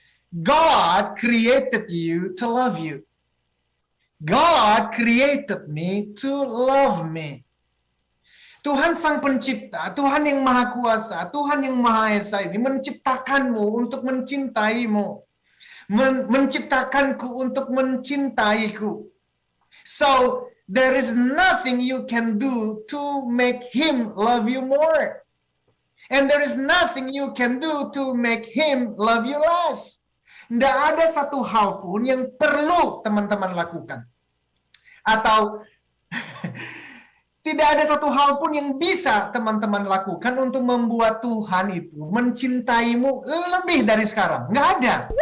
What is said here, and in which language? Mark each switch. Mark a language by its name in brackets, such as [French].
[English] God created you to love you. God created me to love me. [Indonesian] Tuhan Sang Pencipta, Tuhan yang Maha Kuasa, Tuhan yang Maha Esa ini menciptakanmu untuk mencintaimu. Menciptakanku untuk mencintaiku. [English] So, there is nothing you can do to make Him love you more. And there is nothing you can do to make Him love you less. [Indonesian] Tidak ada satu hal pun yang perlu teman-teman lakukan. Atau tidak ada satu hal pun yang bisa teman-teman lakukan untuk membuat Tuhan itu mencintaimu lebih dari sekarang. Nggak ada.